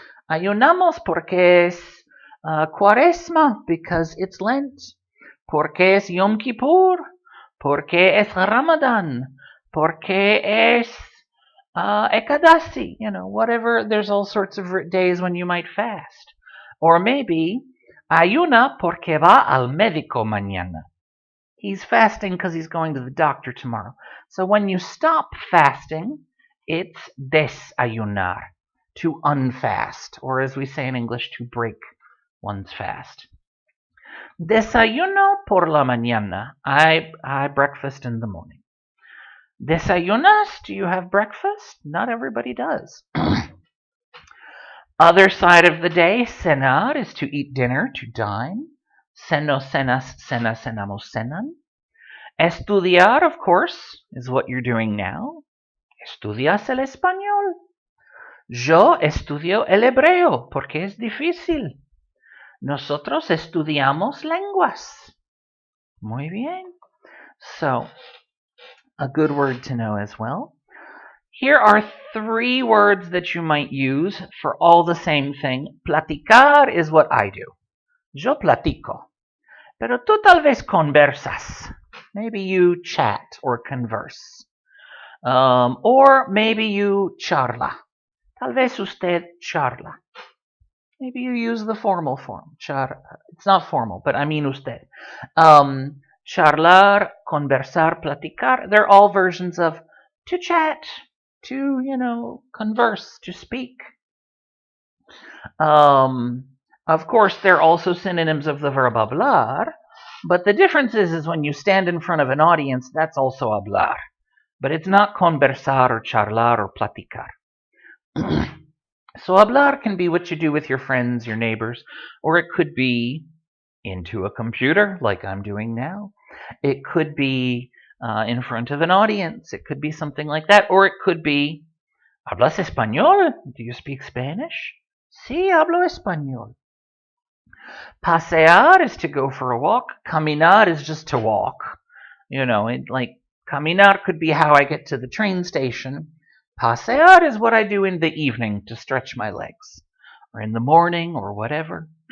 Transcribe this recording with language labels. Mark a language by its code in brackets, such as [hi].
[es] Ayunamos porque es Cuaresma, [en] because it's Lent. [es] Porque es Yom Kippur. Porque es Ramadan. Porque es Ekadasi. Whatever. [en] There's all sorts of days when you might fast. Or maybe [es] ayuna porque va al médico mañana. [en] He's fasting because he's going to the doctor tomorrow. So when you stop fasting, it's desayunar, to unfast, or as we say in English, to break one's fast. [es] Desayuno por la mañana. [en] I breakfast in the morning. Desayunas? Do you have breakfast? Not everybody does. Other side of the day, cenar is to eat dinner, to dine. [es] Ceno, cenas, cena, cenamos, cenan. [en] Estudiar, of course, is what you're doing now. [es] Estudias el español. Yo estudio el hebreo porque es difícil. Nosotros estudiamos lenguas. Muy bien. [en] So, a good word to know as well. Here are 3 words that you might use for all the same thing. Platicar is what I do. [es] Yo platico. Pero tú tal vez conversas. [en] Maybe you chat or converse. Or maybe you charla. [es] Tal vez usted charla. [en] Maybe you use the formal form. It's not formal, but I mean usted. Charlar, conversar, platicar, they're all versions of to chat, to, converse, to speak. Of course, they're also synonyms of the verb hablar, but the difference is when you stand in front of an audience, that's also hablar. But it's not conversar or charlar or platicar. So hablar can be what you do with your friends, your neighbors, or it could be into a computer like I'm doing now. It could be in front of an audience. It could be something like that. Or it could be, [es] ¿hablas español? [en] Do you speak Spanish? [es] Sí, hablo español. [en] Pasear is to go for a walk. Caminar is just to walk. Caminar could be how I get to the train station. Pasear is what I do in the evening to stretch my legs, or in the morning, or whatever.